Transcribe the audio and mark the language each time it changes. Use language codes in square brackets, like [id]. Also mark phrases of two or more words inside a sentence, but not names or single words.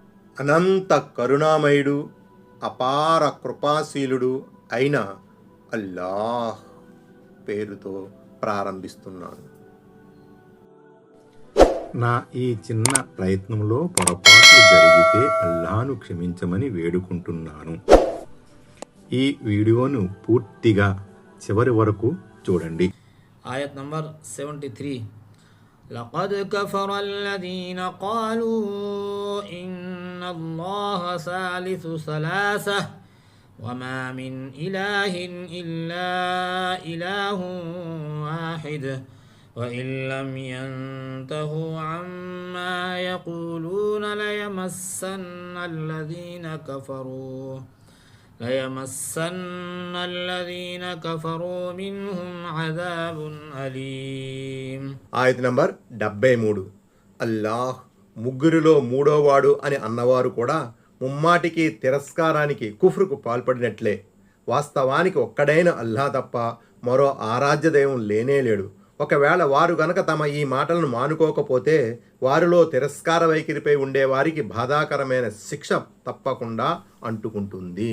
[te] అనంత కరుణామయుడు, అపార కృపాశీలుడు అయిన అల్లాహ్ పేరుతో ప్రారంభిస్తున్నాను. నా ఈ చిన్న ప్రయత్నంలో పొరపాట్లు జరిగితే అల్లాహ్ను క్షమించమని వేడుకుంటున్నాను. ఈ వీడియోను పూర్తిగా చివరి వరకు చూడండి. ఆయత్ నంబర్ 73. [ar] لقد كفر الذين قالوا إن الله ثالث ثلاثة وما من إله إلا إله واحد وإن لم ينتهوا عما يقولون ليمسن الذين كفروا منهم عذاب أليم. [te] ఆయత్ నంబర్ 73. అల్లాహ్ ముగ్గురిలో మూడోవాడు అని అన్నవారు కూడా ముమ్మాటికి తిరస్కారానికి కుఫ్రుకు పాల్పడినట్లే. వాస్తవానికి ఒక్కడైన అల్లాహ్ తప్ప మరో ఆరాధ్య దైవం లేనేలేడు. ఒకవేళ వారు గనక తమ ఈ మాటలను మానుకోకపోతే వారిలో తిరస్కార వైఖరిపై ఉండేవారికి బాధాకరమైన శిక్ష తప్పకుండా అంటుకుంటుంది.